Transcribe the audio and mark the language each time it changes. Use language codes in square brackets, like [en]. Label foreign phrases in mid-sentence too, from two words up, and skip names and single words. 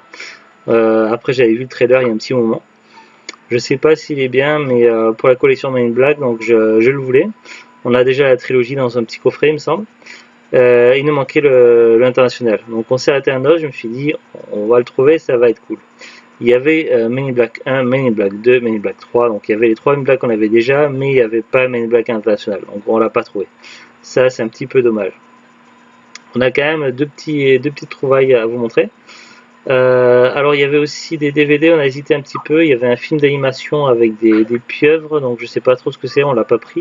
[fr] Après, j'avais vu le trailer il y a un petit moment. Je sais pas s'il est bien, mais pour la collection Men in Black, donc je le voulais. On a déjà la trilogie dans un petit coffret, il me semble. Il nous manquait l'international. Donc on s'est arrêté à un os, je me suis dit, on va le trouver, ça va être cool. Il y avait Men in Black 1, Men in Black 2, Men in Black 3, donc il y avait les 3 Men in Black qu'on avait déjà, mais il n'y avait pas Men in Black International, donc on l'a pas trouvé. Ça, c'est un petit peu dommage. On a quand même deux petites trouvailles à vous montrer. Alors il y avait aussi des DVD, on a hésité un petit peu, il y avait un film d'animation avec des pieuvres, donc je sais pas trop ce que c'est, on l'a pas pris.